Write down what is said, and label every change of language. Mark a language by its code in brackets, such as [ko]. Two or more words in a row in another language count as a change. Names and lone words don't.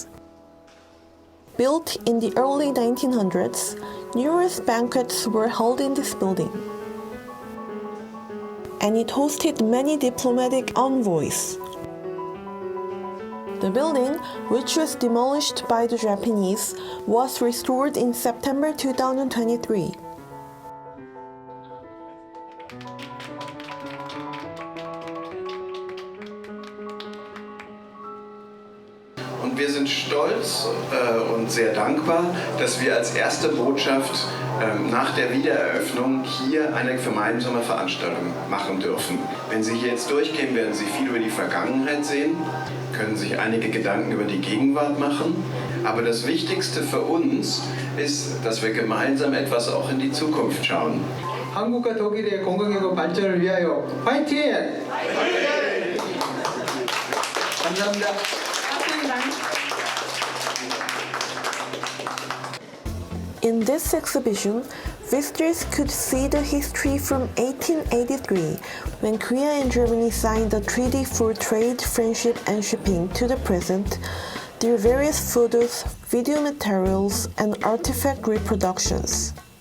[en] Built in the early 1900s, numerous banquets were held in this building. And it hosted many diplomatic envoys. The building, which was demolished by the Japanese, was restored in September 2023. [de] Und wir sind stolz und sehr dankbar, dass wir als erste Botschaft nach der Wiedereröffnung hier eine gemeinsame Veranstaltung machen dürfen. Wenn Sie hier jetzt durchgehen, werden Sie viel über die Vergangenheit sehen, können sich einige Gedanken über die Gegenwart machen. Aber das Wichtigste für uns ist, dass wir gemeinsam etwas auch in die Zukunft schauen. [ko] 한국과 독일의 공공의고 발전을 위하여 화이팅! 감사합니다. [en] In this exhibition, visitors could see the history from 1883, when Korea and Germany signed the Treaty for Trade, Friendship and Shipping, to the present, through various photos, video materials, and artifact reproductions.